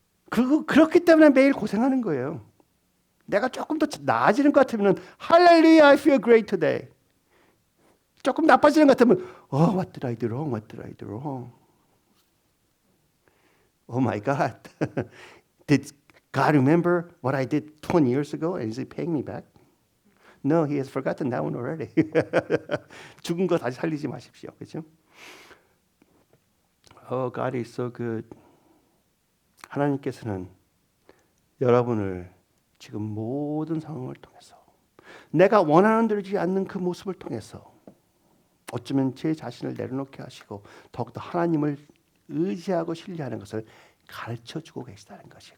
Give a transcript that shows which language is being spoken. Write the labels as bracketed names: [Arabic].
[Korean] 그렇기 때문에 매일 고생하는 거예요. 내가 조금 더 나아지는 것 같으면 [English] Hallelujah, I feel great today. [Korean] 조금 나빠지는 것 같으면 [English] what did I do wrong? What did I do wrong? Oh my God. Did God remember what I did 20 years ago and is He paying me back? No, He has forgotten that one already. [Korean] 죽은 거 다시 살리지 마십시오. 그렇죠? [English] Oh, God is so good. [Korean] 하나님께서는 여러분을 지금 모든 상황을 통해서 내가 원하는 대로 되지 않는 그 모습을 통해서 어쩌면 제 자신을 내려놓게 하시고 더욱더 하나님을 의지하고 신뢰하는 것을 가르쳐주고 계시다는 것이에요.